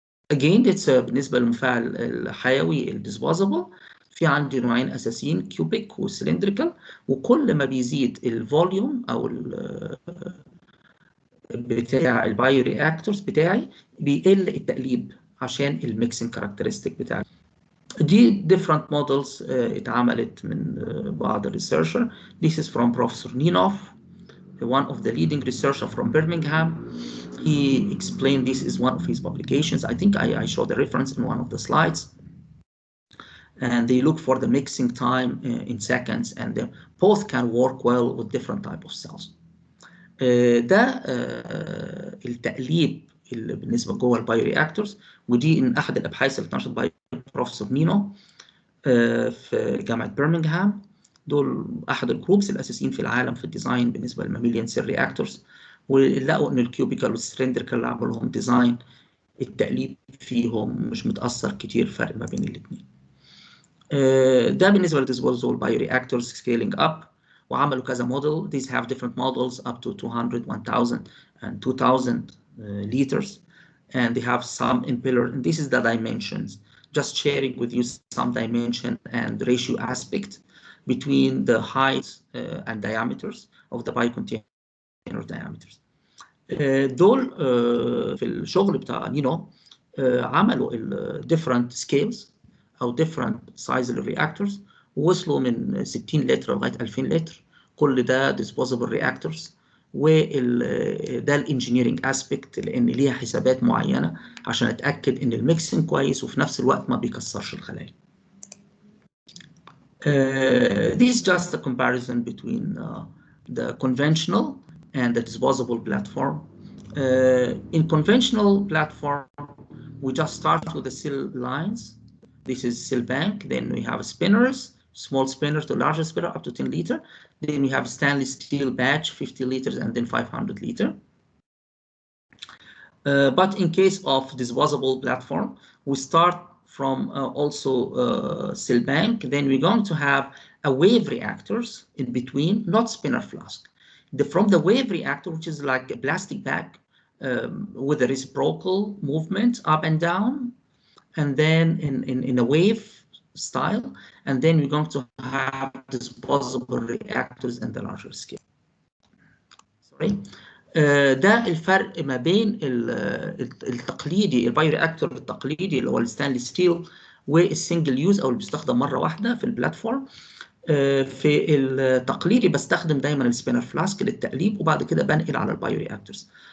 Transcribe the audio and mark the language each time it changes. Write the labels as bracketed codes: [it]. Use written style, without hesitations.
[en] Again, it's [ar] بالنسبة للمفاعل الحيوي الديسبوزبل في عندي نوعين أساسيين كيوبيك وسلندريكال، وكل ما بيزيد الفوليوم أو بتاع البايو رياكتورز بتاعي بيقل التقليب عشان الميكسنج كاركترستيك بتاعي. دي [en] different models [ar] اتعملت من بعض الريسيرشر. [en] This is from Professor Ninoff, one of the leading researcher from Birmingham. He explained this is one of his publications. I think I showed the reference in one of the slides. And they look for the mixing time in seconds, and both can work well with different type of cells. [ar] ده التقليب اللي بالنسبه جوه البايو رياكتورز، ودي من احد الابحاث اللي اتنشرت باي بروفيسور نينو في جامعه برمنغهام. دول احد الجروبس الاساسيين في العالم في الديزاين بالنسبه للماميليان سيل رياكتورز، ولقوا ان الكيوبيكال والسلندريكال اللي عملوا لهم ديزاين التقليب فيهم مش متاثر كتير فرق ما بين الاثنين. ده بالنسبه للديسبوزبل بايو رياكتورز سكيلينج اب، وعملوا كذا موديل. [en] These have different models up to 200, 1000 and 2000 liters, and they have some impeller, and this is the dimensions. Just sharing with you some dimension and ratio aspect between the height and diameters of the biocontainer diameters. [ar] دول في الشغل بتاع نينو عملوا ال [en] different scales [ar] أو [en] different size reactors، [ar] ووصلوا من 60 لتر لغاية 2000 لتر. كل ده [en] disposable reactors، [ar] وده الانجينيرنج اسبكت لان ليها حسابات معينه عشان اتاكد ان الميكسنج كويس وفي نفس الوقت ما بيكسرش الخلايا. [en] This is just a comparison between the conventional and the disposable platform. In conventional platform, we just start with the cell lines. This is cell bank. Then we have spinners, small spinner to larger spinner up to 10 liter. Then we have stainless steel batch, 50 liters, and then 500 liter. But in case of disposable platform, we start from also cell bank. Then we're going to have a wave reactors in between, not spinner flask. From the wave reactor, which is like a plastic bag with a reciprocal movement up and down, and then in a wave style, and then we're going to have disposable reactors in the larger scale. Sorry. [ar] ده الفرق ما بين التقليدي البايورياكتور التقليدي اللي هو الستانلس ستيل والسنجل يوز او اللي بيستخدم مره واحده في البلاتفورم. في التقليدي بستخدم دايما السبينر فلاسك للتقليب وبعد كده بنقل على البايورياكتورز.